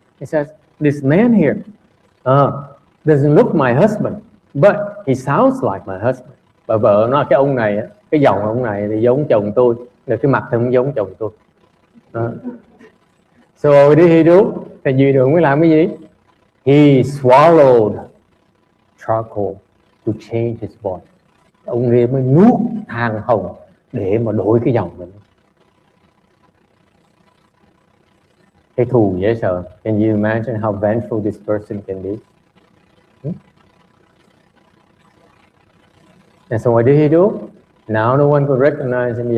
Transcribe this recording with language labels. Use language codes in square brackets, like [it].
[en] He says, "This man here doesn't look my husband, but he sounds like my husband." [vi] Bà vợ nói cái ông này, cái giọng ông này thì giống chồng tôi, rồi cái mặt thì không giống chồng tôi. [en] So what did he do? [vi] Thầy Duy Đường mới làm cái gì? [en] He swallowed charcoal to change his voice. [vi] Ông kia mới nuốt than hồng để mà đổi cái giọng mình. Cái thù dễ sợ. [en] Can you imagine how vengeful this person can be? And so what did he do? Now no one could recognize him.